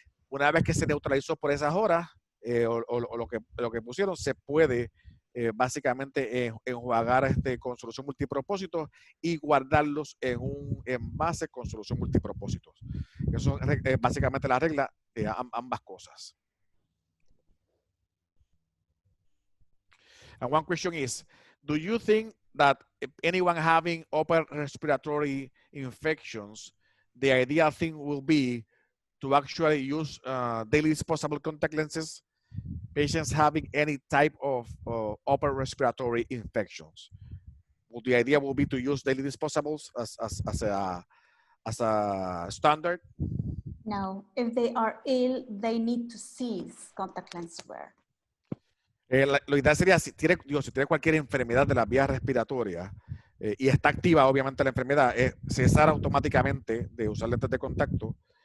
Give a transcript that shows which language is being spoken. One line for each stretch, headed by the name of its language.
Spanish: Una vez que se neutralizó por esas horas, o lo que pusieron, se puede básicamente enjuagar con solución multipropósito y guardarlos en un envase con solución multipropósito. Eso es básicamente la regla de ambas cosas.
English: And one question is, do you think that anyone having upper respiratory infections, the ideal thing will be to actually use daily disposable contact lenses, patients having any type of upper respiratory infections? Well, the idea will be to use daily disposables as a standard? No, if they are ill, they need to cease contact lens wear.
Spanish: Lo ideal sería, si tiene cualquier enfermedad de las vías respiratorias y está activa obviamente la enfermedad, cesar automáticamente de usar lentes de contacto.